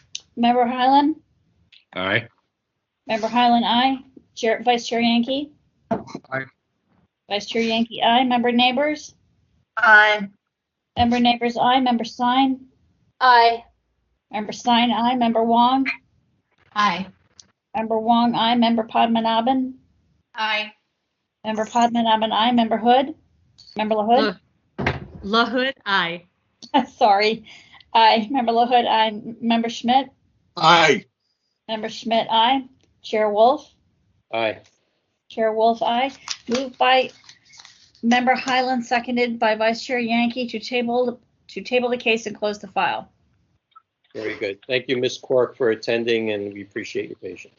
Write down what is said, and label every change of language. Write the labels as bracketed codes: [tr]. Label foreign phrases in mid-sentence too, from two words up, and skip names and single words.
[en] Member Highland? Aye. Member Highland, aye. Vice Chair Yankee? Aye. Vice Chair Yankee, aye. Member Neighbors? Aye. Member Neighbors, aye. Member Stein? Aye. Member Stein, aye. Member Wong? Aye. Member Wong, aye. Member Padmanabhan? Aye. Member Padmanabhan, aye. Member Hood? Member LaHood? LaHood, aye. Sorry. Aye. Member LaHood, aye. Member Schmidt? Aye. Member Schmidt, aye. Chair Wolf? Aye. Chair Wolf, aye. Moved by Member Highland, seconded by Vice Chair Yankee to table the case and close the file. Very good. Thank you, Ms. Quirk, for attending, and we appreciate your patience.